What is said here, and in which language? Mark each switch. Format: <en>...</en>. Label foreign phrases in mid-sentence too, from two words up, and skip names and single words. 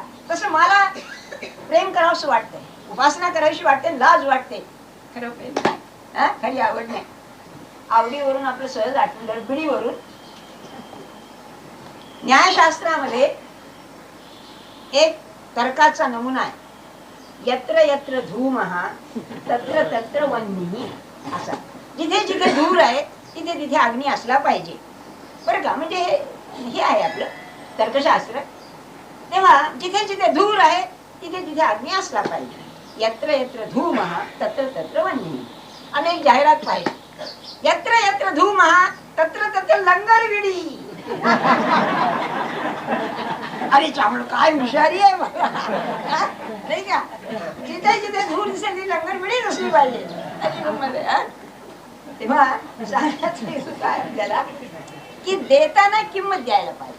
<mr>तसं मला प्रेम करावंसं वाटतंय, उपासना करावीशी वाटते, लाज वाटते, खरं प्रेम नाही, खरी आवड नाही. आवडीवरून आपलं सहज आठवलं, बिडीवरून. न्यायशास्त्रामध्ये एक तर्काचा नमुना आहे,</mr> <sa>यत्र यत्र धूमः तत्र तत्र वह्निः असा.</sa> <mr>जिथे जिथे धूर आहे तिथे तिथे अग्नी असला पाहिजे, बरं का. म्हणजे हे आहे आपलं तर्कशास्त्र. तेव्हा जिथे जिथे धूर आहे तिथे तिथे अग्नी असला पाहिजे.</mr> <sa>यत्र यत्र धूमः तत्र तत्र वह्निः.</sa> <mr>अनेक जाहिरात पाहिजे,</mr> <sa>यत्र यत्र धूमः तत्र तत्र लंगर विडी.</sa> <mr>अरे चांगलं, काय हुशारी आहे नाही का. जिथे जिथे धूर दिसेल ती लंगर विडीच असली पाहिजे. तेव्हा काय त्याला की देताना किंमत द्यायला पाहिजे.</mr>